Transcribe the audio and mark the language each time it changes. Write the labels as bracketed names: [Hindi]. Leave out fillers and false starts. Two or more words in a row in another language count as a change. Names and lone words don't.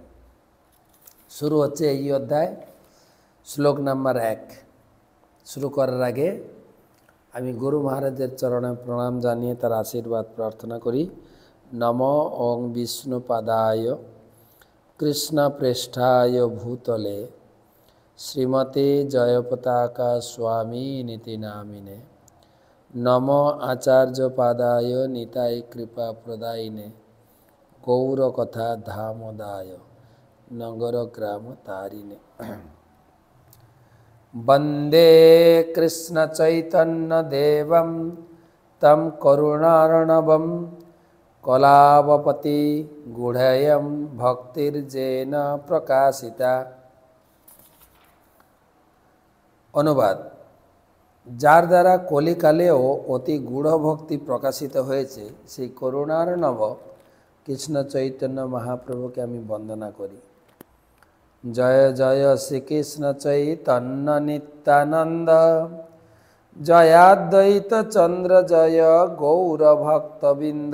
[Bangla] শুরু হচ্ছে এই অধ্যায়, শ্লোক নাম্বার 1। শুরু করার আগে আমি গুরু মহারাজের চরণে প্রণাম জানিয়ে তার আশীর্বাদ প্রার্থনা করি। [Sanskrit] নমো ওং বিষ্ণুপাদায় কৃষ্ণপ্রেষ্ঠায় ভূতলে श्रीमते जयपताका स्वामी नीति नामिने नमो आचार्य पादाय निताय कृपा प्रदायिने गौर कथा धामदाय नगर ग्राम तारिणे वंदे कृष्ण चैतन्य देवं तम करुणार्णवं कलावपति गूढ़यं भक्तिर्जेन प्रकाशिता। [Bangla] অনুবাদ। যার দ্বারা কলিকালেও অতি গূঢ় ভক্তি প্রকাশিত হয়েছে সেই করুণার্ণব কৃষ্ণ চৈতন্য মহাপ্রভুকে আমি বন্দনা করি। জয় জয় শ্রীকৃষ্ণ চৈতন্য নিত্যানন্দ জয়াদ্বৈত চন্দ্র জয় গৌর ভক্তবৃন্দ।